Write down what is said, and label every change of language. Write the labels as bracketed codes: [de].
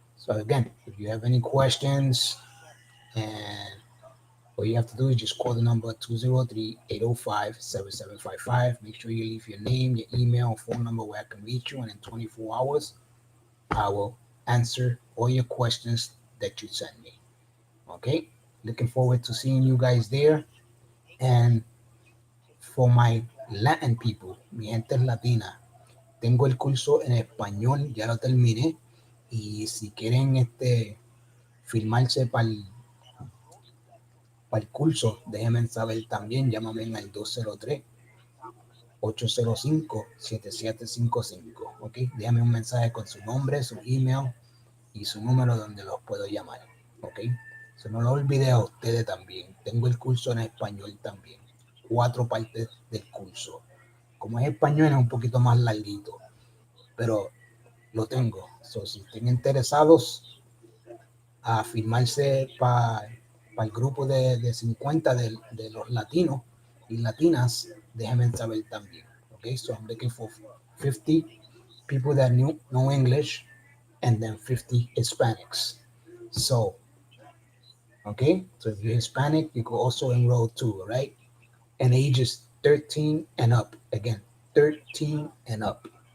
[en] So again, if you have any questions, and all you have to do is just call the number 203-805-7755. Make sure you leave your name, your email, phone number where I can reach you, and in 24 hours, I will answer all your questions that you send me. Okay. Looking forward to seeing you guys there. And for my Latin people, [es] mi gente latina, tengo el curso en español, ya lo terminé. Y si quieren firmarse para el curso, déjenme saber también, llámame al 203-805-7755, ¿ok? Déjame un mensaje con su nombre, su email y su número donde los puedo llamar, ¿ok? So, no lo olvide a ustedes también. Tengo el curso en español también. 4 partes del curso. Como es español es un poquito más larguito, pero lo tengo. So, si estén interesados a firmarse para el grupo de 50 de los latinos y latinas, déjenme saber también. [en] Okay, so I'm looking for 50 people that know English and then 50 Hispanics. So, okay, so if you're Hispanic, you can also enroll too, right? And ages 13 and up. Again, 13 and up.